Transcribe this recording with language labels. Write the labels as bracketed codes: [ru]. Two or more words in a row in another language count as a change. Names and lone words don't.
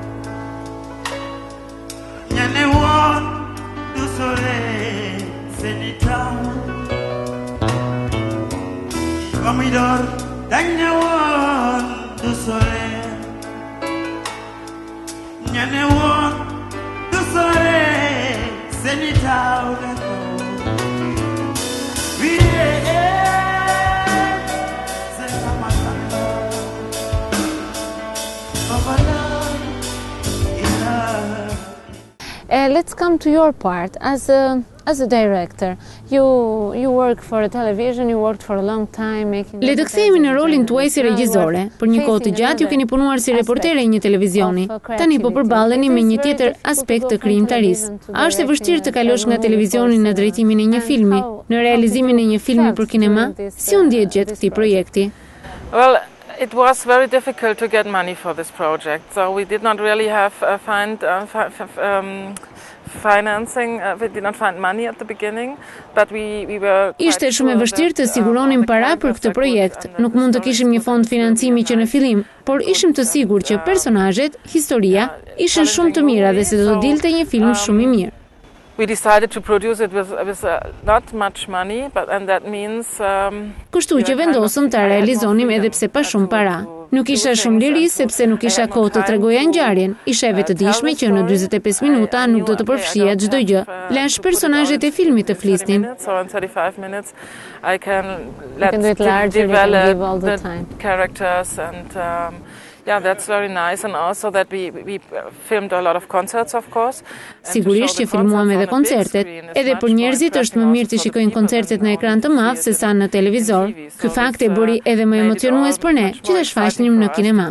[wo] ña ne woon [fr] du soleil [wo] seeni taw ba muy doon dañ ne woon [fr] du soleil [wo] ña ne woon [fr] du soleil [wo] seeni taw [en] Let's come to your part as a director. You work for television, you worked for a long time making... [sq] Le të kthehemi në rolin tuaj si regjizore. Për një kohë të gjatë ju keni punuar si reportere e një televizioni. Tani po përballeni me një tjetër aspekt të krijimtarisë. A është e vështirë të kalosh nga televizioni në drejtimin e një filmi, në realizimin e një filmi për kinema? Si u ndjet gjatë këtij projekti? [en] Well, it was very difficult to get money for this project, so we did not really have financing. We did not find money at the beginning, but we were... [sq] Ishte shumë e vështirë të siguronim para për këtë projekt. Nuk mund të kishim një fond financimi që në fillim, por ishim të sigurt që personazhet, historia, ishin shumë të mira dhe se do të dilte një film shumë i mirë. [en] We decided to produce it with not much money, and that means... [sq] Kështu që vendosëm ta realizonim edhe pse pa shumë para. Nuk isha shumë liri sepse nuk isha kohë të tregoja ngjarjen. Isha e vetëdijshme që në 45 minuta nuk do të përfshija çdo gjë. Lash personazhet e filmit të flisnin. [en] So in 35 minutes I can develop the characters and yeah, that's very nice, and also that we filmed a lot of concerts, of course. [sq] Sigurisht që filmuam edhe koncertet. Edhe për njerëzit është më mirë të shikojnë koncertet në ekran të madh se sa në televizor. Ky fakt e bëri edhe më emocionues për ne, që të shfaqnim në kinema.